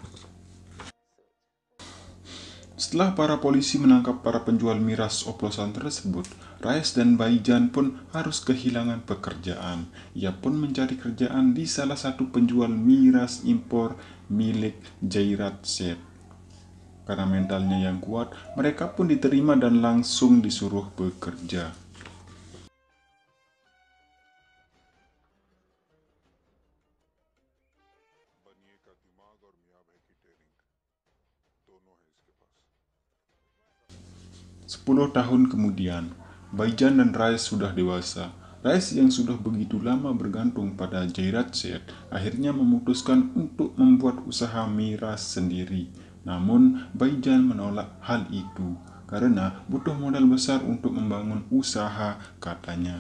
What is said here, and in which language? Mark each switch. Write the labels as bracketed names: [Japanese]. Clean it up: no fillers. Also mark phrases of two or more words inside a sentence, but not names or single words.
[Indonesian] Setelah para polisi menangkap para penjual miras oplosan tersebut, Rais dan Baijan pun harus kehilangan pekerjaan. Ia pun mencari kerjaan di salah satu penjual miras impor milik Jairat Seth. Karena mentalnya yang kuat, mereka pun diterima dan langsung disuruh bekerja. [Hindi] बनिए का दिमाग और मियाँ भाई की टेयरिंग दोनों है इसके पास [Indonesian] 10 tahun kemudian, Baijan dan Rais sudah dewasa. Rais yang sudah begitu lama bergantung pada Jairat Seth akhirnya memutuskan untuk membuat usaha miras sendiri. Namun, Baijan menolak hal itu karena butuh modal besar untuk membangun usaha, katanya.